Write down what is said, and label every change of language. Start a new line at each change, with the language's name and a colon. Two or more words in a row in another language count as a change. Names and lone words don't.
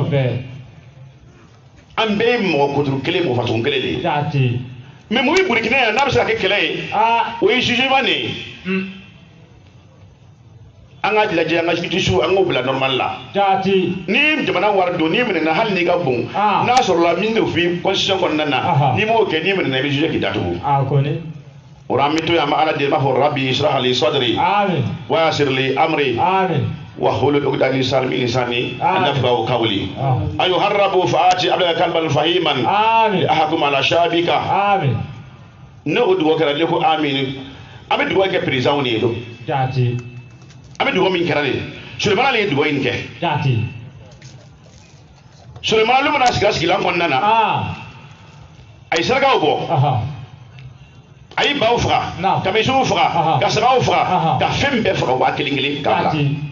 Bambara: an bɛɛ ye mɔgɔ kuturu kelen mɔgɔ fasugu kelen de ye mais mun bɛ burukina yan n'a bɛ se ka kɛ kɛlɛ ye o ye jugement de ye an ka lajɛ an ka justice an k'o bila normal la ni jamana wari don n'i minɛna hali n'i ka bon n'a sɔrɔla min de fi constitution kɔnɔna na n'i m'o kɛ n'i minɛna i bɛ juge k'i datugu o la an bɛ to yan an bɛ ala deli n b'a fɔ
Arabic: رب اشرح لي صدري ويسر لي أمري واحلل عقدة من لساني أن يفقهوا قولي أي رب فآت عبدك قلبا فاهما لأحكم على شعبك
Bambara: ne o dugawu kɛra ne ko amin an bɛ dugawu kɛ président ni ye don an bɛ dugawu min kɛra de Sulemana le ye dugawu in kɛ Sulemana lu mana sigilan kɔnɔna na a ye sarakaw bɔ a ye baw faga ka misiw faga ka sagaw faga ka fɛn bɛɛ faga waa kelen kelen k'a bila